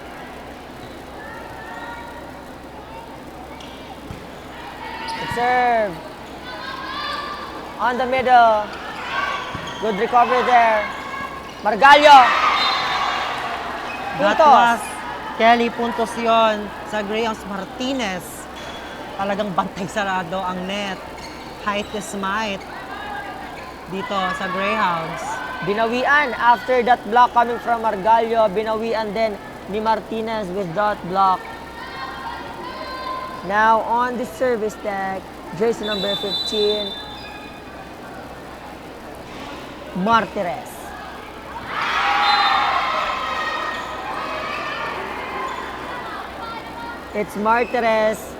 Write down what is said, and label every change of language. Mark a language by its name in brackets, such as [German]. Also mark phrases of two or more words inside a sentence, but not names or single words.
[English] Good serve. On the middle. Good recovery there. Margallo. That [Filipino] Puntos. [English] was Kelly, [Filipino] puntos yon sa Greyhounds. Martinez. Talagang bantay sarado ang net. [English] Height is might [Filipino] dito sa [English] Greyhounds. Binawian after that block coming from Margallo. [Filipino] Binawian din ni Martinez [English] with that block. Now on the service deck, jersey number 15, Martires. It's Martires.